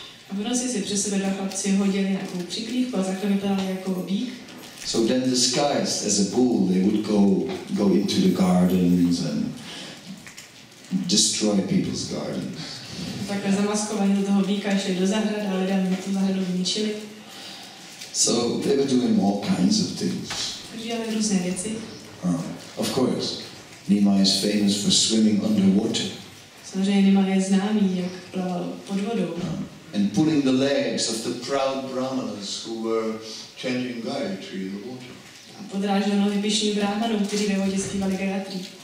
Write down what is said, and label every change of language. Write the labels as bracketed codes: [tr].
[cs] A v noci si přes sebe dva chlapci hodili nějakou přikrývku a takhle vypadali jako bík. [en] So then, disguised as a bull, they would go into the gardens and destroy people's gardens. [cs] Takhle zamaskovaní do toho býka šli do zahrad a lidem na tu zahradu zničili. [en] So they were doing all kinds of things. [cs] Dělali různé věci. [en] Of course, Nimai is famous for swimming underwater. [cs] Samozřejmě Nimai je známý, jak plaval pod vodou. [en] And pulling the legs of the proud brahmanas who were chanting Gayatri in the water. [cs] A podrážel nohy pyšným brahmanům, kteří ve vodě zpívali Gayatri.